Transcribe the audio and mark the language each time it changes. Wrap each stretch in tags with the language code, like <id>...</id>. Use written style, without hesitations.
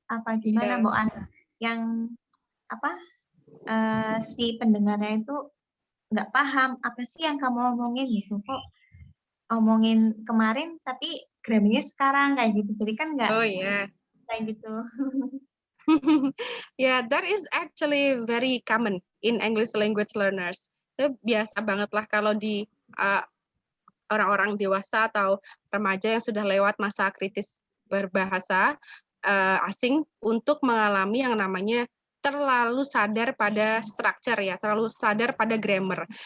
<id>Apa gimana Mbak Ana? Yang apa si pendengarnya itu nggak paham apa sih yang kamu omongin gitu, kok omongin kemarin tapi grammarnya sekarang kayak gitu, jadi kan nggak kayak gitu.</id> <en>Yeah, that is actually very common in English language learners.</en> <id>Itu biasa banget lah kalau di orang-orang dewasa atau remaja yang sudah lewat masa kritis berbahasa asing untuk mengalami yang namanya terlalu sadar pada structure ya, terlalu sadar pada grammar.</id>